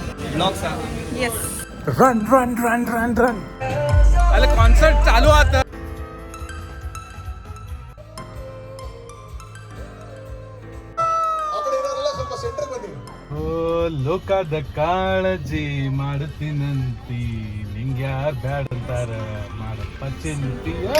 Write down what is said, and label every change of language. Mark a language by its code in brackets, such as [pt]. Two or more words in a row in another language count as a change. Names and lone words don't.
[en] ब्लॉग्स येस run run run run run [mr] अरे कॉन्सर्ट चालू आता [kn] ಲೋಕದ ಕಾಳಜಿ ಮಾಡ್ತೀನಂತಿ ನಿಂಗ್ಯಾರ್ ಬ್ಯಾಡ ಅಂತಾರ ಮಾಡಪ್ಪ ಚಿಂತಿ